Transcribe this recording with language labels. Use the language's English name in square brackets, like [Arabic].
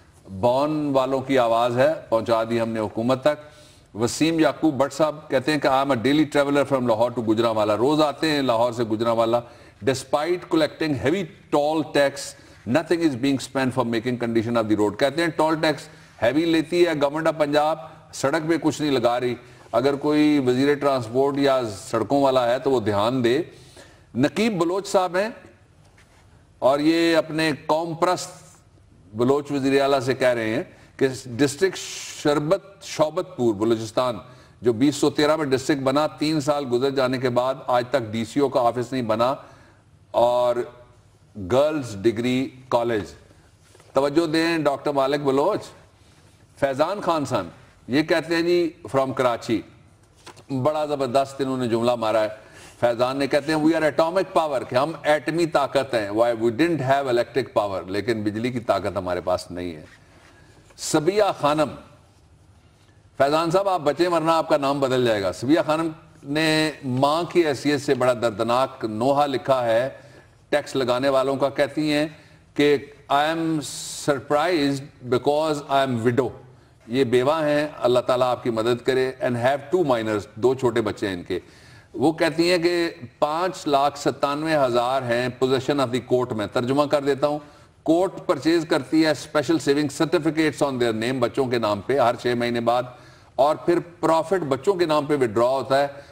[Urdu] Bone والوں کی آواز ہے, پہنچا دی ہم نے حکومت تک. [English] وسیم یعقوب بٹ صاحب [Urdu] کہتے ہیں کہ [English] I am a daily traveler from Lahore to Gujranwala. [Urdu] روز آتے ہیں لاہور سے Gujranwala. [English] Despite collecting heavy toll tax, nothing is being spent for making condition of the road. [Urdu] کہتے ہیں ٹول ٹیکس ہیوی لیتی ہے گورنمنٹ آف پنجاب, سڑک پہ کچھ نہیں لگا رہی. اگر کوئی وزیر ٹرانسپورٹ یا سڑکوں والا ہے تو وہ دھیان دے. نقیب بلوچ صاحب ہیں, اور یہ اپنے قوم پرست بلوچ وزیر اعلیٰ سے کہہ رہے ہیں کہ ڈسٹرکٹ شوبت پور بلوچستان جو 2013 میں ڈسٹرکٹ بنا, 3 سال گزر جانے کے بعد آج تک ڈی سی او کا آفس نہیں بنا, اور گرلز ڈگری کالج. توجہ دیں ڈاکٹر مالک بلوچ. فیضان خان صاحب یہ کہتے ہیں جی فرام کراچی, بڑا زبردست انہوں نے جملہ مارا ہے. فیضان نے کہتے ہیں [English] we are atomic power, [Urdu] کہ ہم ایٹمی طاقت ہیں. [English] why we didn't have electric power, [Urdu] لیکن بجلی کی طاقت ہمارے پاس نہیں ہے. سبیہ خانم, فیضان صاحب آپ بچے ورنہ آپ کا نام بدل جائے گا. سبیہ خانم نے ماں کی حیثیت سے بڑا دردناک نوحہ لکھا ہے ٹیکس لگانے والوں کا. کہتی ہیں کہ [English] I am surprised because I am widow. [Urdu] یہ بیوہ ہیں, اللہ تعالیٰ آپ کی مدد کرے, [English] and have 2 minors, [Urdu] 2 چھوٹے بچے ہیں ان کے. وہ کہتی ہیں کہ 5,97,000 ہیں [English] position of the court [Urdu] میں. ترجمہ کر دیتا ہوں, کورٹ پرچیز کرتی ہے special saving certificates [English] on their name [Urdu] بچوں کے نام پہ ہر 6 مہینے بعد, اور پھر پروفٹ بچوں کے نام پہ وڈرا ہوتا ہے.